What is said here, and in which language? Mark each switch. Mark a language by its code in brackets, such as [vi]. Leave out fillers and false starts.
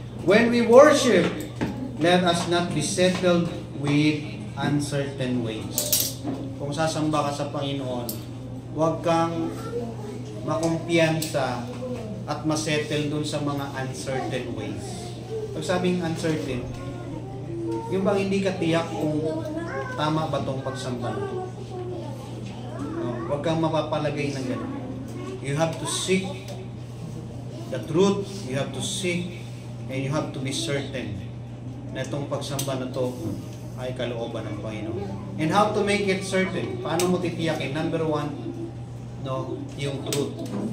[en] When we worship, let us not be settled with uncertain ways. [tl] Kung sasamba ka sa Panginoon, huwag kang makumpiyansa at masettle dun sa mga uncertain ways. Pag sabing uncertain, yung bang hindi ka tiyak kung tama ba tong pagsamba nito. No, huwag kang mapapalagay ng gano'n. [en] You have to seek the truth, you have to seek, and you have to be certain [tl] na itong pagsamba na to ay kalooban ng Panginoon. [en] And how to make it certain? [tl] Paano mo titiyakin? [en] Number one, no, yung truth.